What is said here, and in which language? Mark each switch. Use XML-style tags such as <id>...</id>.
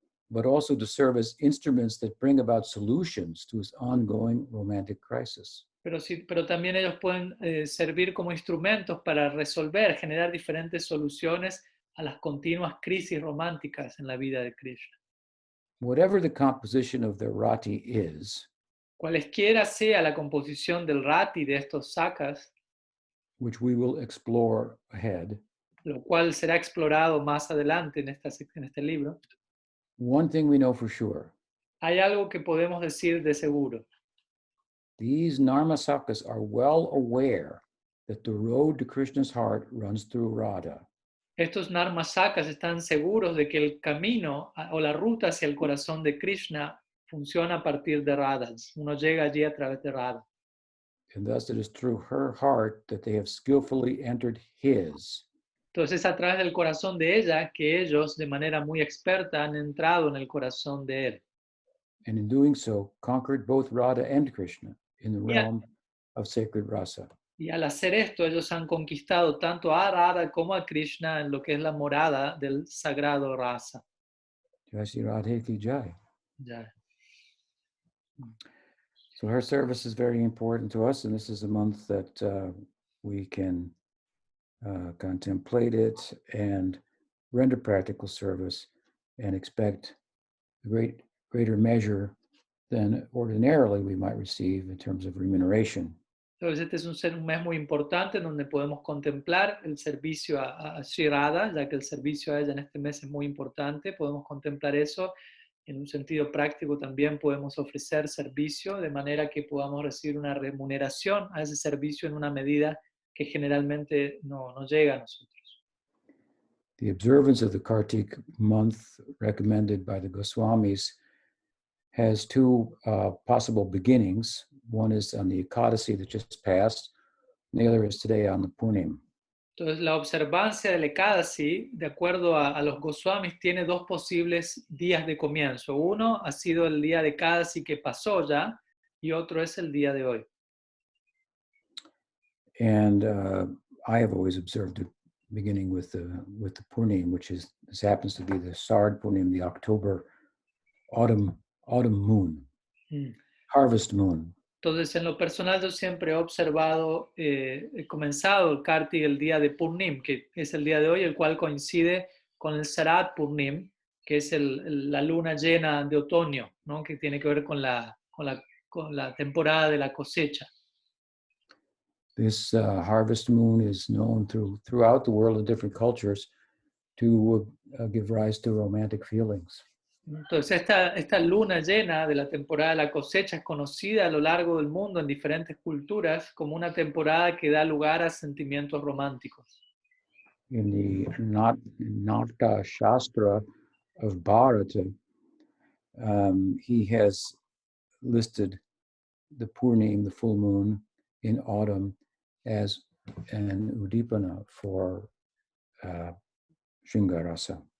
<en>but also to serve as instruments that bring about solutions to his ongoing romantic crisis.</en> <es>Pero también ellos pueden servir como instrumentos para resolver, generar diferentes soluciones a las continuas crisis románticas en la vida de Krishna.</es> <en>Whatever the composition of their rati is,</en> <es>Cualesquiera sea la composición del rati de estos sakas,</es> <en>which we will explore ahead,</en> <es>lo cual será explorado más adelante en este libro,</es> <en>one thing we know for sure:</en> <es>hay algo que podemos decir de seguro.</es> <en>these Narmasakas are well aware that the road to Krishna's heart runs through Radha.</en> <es>Estos Narmasakas están seguros de que el camino o la ruta hacia el corazón de Krishna funciona a partir de Radha. Uno llega allí a través de Radha.</es> <en>And thus it is through her heart that they have skillfully entered his.</en> <es>Entonces es a través del corazón de ella que ellos de manera muy experta han entrado en el corazón de él.</es> <en>And in doing so, conquered both Radha and Krishna in the realm of sacred rasa.</en> <es>Y al hacer esto, ellos han conquistado tanto a Radha como a Krishna en lo que es la morada del sagrado rasa.</es> <hi>Jai Shri Radhe ki jai. Ya.</hi> <en>So her service is very important to us, and this is a month that we can contemplate it and render practical service and expect a greater measure than ordinarily we might receive in terms of remuneration.</en> <es>Entonces este es un mes muy importante en donde podemos contemplar el servicio a Sri Radha, ya que el servicio a ella en este mes es muy importante. Podemos contemplar eso en un sentido práctico. También podemos ofrecer servicio de manera que podamos recibir una remuneración a ese servicio en una medida que generalmente no llega a nosotros.</es> <en>The observance of the Kartik month recommended by the Goswamis has two possible beginnings. One is on the Ekadasi that just passed, and the other is today on the Purnim.</en> <es>Entonces, la observancia del Ekadasi, de acuerdo a los Goswamis, tiene dos posibles días de comienzo. Uno ha sido el día de Ekadasi que pasó ya, y otro es el día de hoy.</es> <en>And I have always observed it beginning with the Purnim, which this happens to be the Sard Purnim, the October autumn moon, harvest moon.</en> <es>Entonces, en lo personal, yo siempre he observado, he comenzado el Kartik el día de Purnim, que es el día de hoy, el cual coincide con el Sarat Purnim, que es la luna llena de otoño, ¿no? Que tiene que ver con la temporada de la cosecha.</es> <en>This harvest moon is known throughout the world in different cultures to give rise to romantic feelings.</en> <es>Entonces, esta luna llena de la temporada de la cosecha es conocida a lo largo del mundo en diferentes culturas como una temporada que da lugar a sentimientos románticos.</es> <en>In the Nata Shastra of Bharata, he has listed the Purnim, the full moon in autumn, as an udipana for Shringarasa.</en>